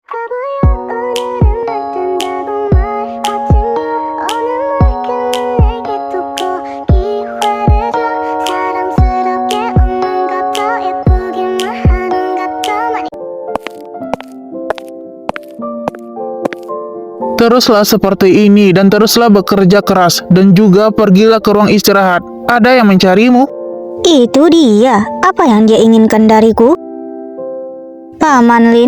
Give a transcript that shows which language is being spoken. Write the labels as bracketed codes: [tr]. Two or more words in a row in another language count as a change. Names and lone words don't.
[ko] 바보야 오늘은 어쩐다고 말하지마 오늘 내게 두고 기회를 줘 사랑스럽게 웃는 것도 예쁘기만 하는 것도 많이 [id] Teruslah seperti ini dan teruslah bekerja keras dan juga pergilah ke ruang istirahat. Ada yang mencarimu. Itu dia. Apa yang dia inginkan dariku? Paman Lin?